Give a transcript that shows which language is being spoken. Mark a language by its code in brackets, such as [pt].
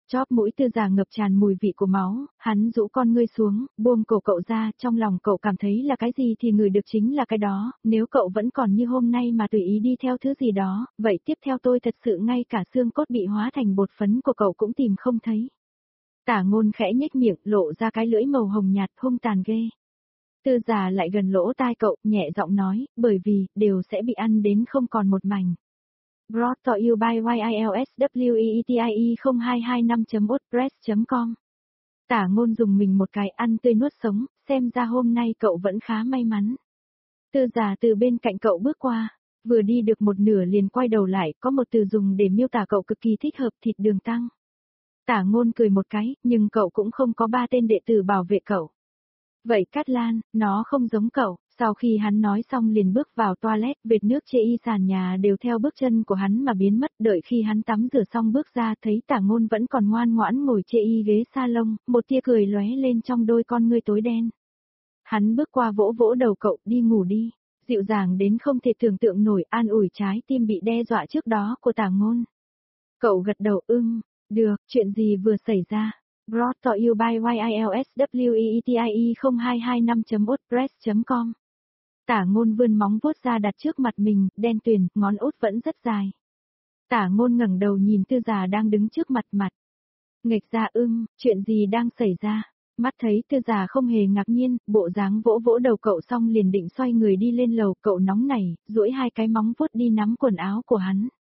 [vi] Chóp mũi Tư Già ngập tràn mùi vị của máu, hắn rũ con ngươi xuống, buông cổ cậu ra, trong lòng cậu cảm thấy là cái gì thì người được chính là cái đó, nếu cậu vẫn còn như hôm nay mà tùy ý đi theo thứ gì đó, vậy tiếp theo tôi thật sự ngay cả xương cốt bị hóa thành bột phấn của cậu cũng tìm không thấy. Tả Ngôn khẽ nhếch miệng, lộ ra cái lưỡi màu hồng nhạt hung tàn ghê. Tư Già lại gần lỗ tai cậu, nhẹ giọng nói, bởi vì, đều sẽ bị ăn đến không còn một mảnh. [en] Brought to you by YILSWEETIE0225.wordpress.com. [vi] Tả Ngôn dùng mình một cái, ăn tươi nuốt sống, xem ra hôm nay cậu vẫn khá may mắn. Tư Già từ bên cạnh cậu bước qua, Vừa đi được một nửa liền quay đầu lại, có một từ dùng để miêu tả cậu cực kỳ thích hợp, thịt đường tăng. Tả Ngôn cười một cái, nhưng cậu cũng không có ba tên đệ tử bảo vệ cậu. Vậy Cát Lan, nó không giống cậu. Sau khi hắn nói xong liền bước vào toilet, vệt nước chê y sàn nhà đều theo bước chân của hắn mà biến mất. Đợi khi hắn tắm rửa xong bước ra, thấy Tả Ngôn vẫn còn ngoan ngoãn ngồi chê y ghế salon, một tia cười lóe lên trong đôi con ngươi tối đen. Hắn bước qua vỗ vỗ đầu cậu, đi ngủ đi. Dịu dàng đến không thể tưởng tượng nổi, an ủi trái tim bị đe dọa trước đó của Tả Ngôn. Cậu gật đầu ưng, được, chuyện gì vừa xảy ra? [en] Brought to you by YILSWEETIE0225.wordpress.com. [vi] Tả Ngôn vươn móng vuốt ra đặt trước mặt mình, đen tuyền, ngón út vẫn rất dài. Tả Ngôn ngẩng đầu nhìn Tư Già đang đứng trước mặt. Nghịch ra ưng, chuyện gì đang xảy ra? Mắt thấy Tư Già không hề ngạc nhiên, bộ dáng vỗ vỗ đầu cậu xong liền định xoay người đi lên lầu, cậu nóng nảy, duỗi hai cái móng vuốt đi nắm quần áo của hắn.